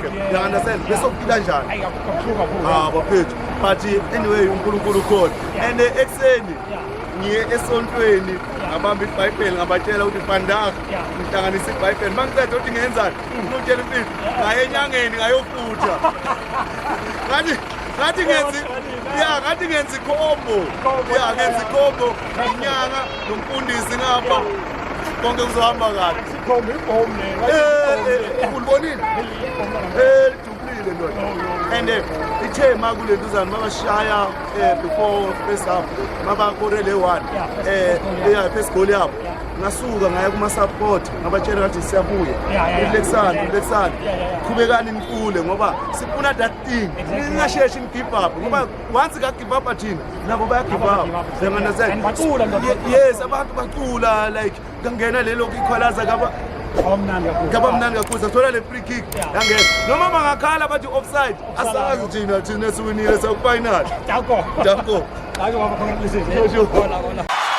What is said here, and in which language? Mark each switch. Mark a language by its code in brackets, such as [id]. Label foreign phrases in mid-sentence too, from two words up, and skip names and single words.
[en] you understand [zu] bese kuphila njani bafethu [en] but anyway [zu] uNkulunkulu khona and ekseni ngiye esontweni ngabamba iBhayibheli ngabatshela ukuthi Pandara ngihlanganisa iBhayibheli mangicela ukuthi ngenzani ngitshela impilo ngaye enyangeni ngayofutha ngathi ngenza ikhombo ngenza ikhombo inyanga nomfundisi ngapha konke kuzohamba kahle sikhombe ibhomu ulibonile lijubulile ndoda and ithe makulentuzana mabashaya [en] before first half [zu] mabakorele 1 yeah [en] first goal [zu] yabo ngasuka ngaya kuma support ngabatshela ukuthi siyabuya Lexan qhubekani nikhule ngoba sifuna [en] that thing [zu] ningasheshi ni [en] give up [zu] ngoba once ka [en] give up [zu] athini nabo baya [en] give up [zu] yes abantu bacula like kangena lelo ikhwalaza kaba mnandi kakhulu sathola le [en] free kick [zu] yangena noma bangakhala bathi offside asazi thina siwinile [en] so final [zu] Danko Danko ake waba congratulations